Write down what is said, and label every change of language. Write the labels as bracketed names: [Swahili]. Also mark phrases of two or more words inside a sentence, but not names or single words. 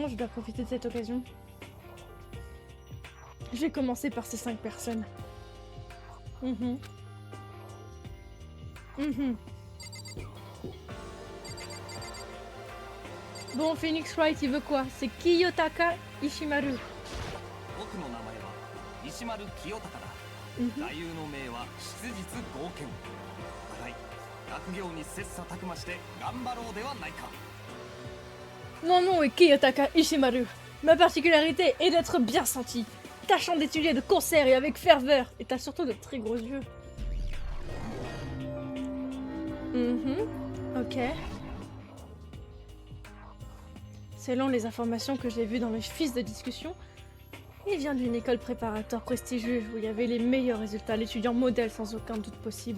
[French] Je dois profiter de cette occasion. Je vais commencer par ces 5 personnes. Bon, Phoenix Wright, il veut quoi? C'est Kiyotaka Ishimaru. [Japanese] 僕の名前は石丸清隆だ。座右の銘は質実剛健。お互い学業に切磋琢磨して頑張ろうではないか。 [French] Mon nom est Kiyotaka Ishimaru. Ma particularité est d'être bien senti, tâchant d'étudier de concert et avec ferveur, et t'as surtout de très gros yeux. Ok. Selon les informations que j'ai vues dans mes fiches de discussion, il vient d'une école préparatoire prestigieuse où il y avait les meilleurs résultats, l'étudiant modèle sans aucun doute possible.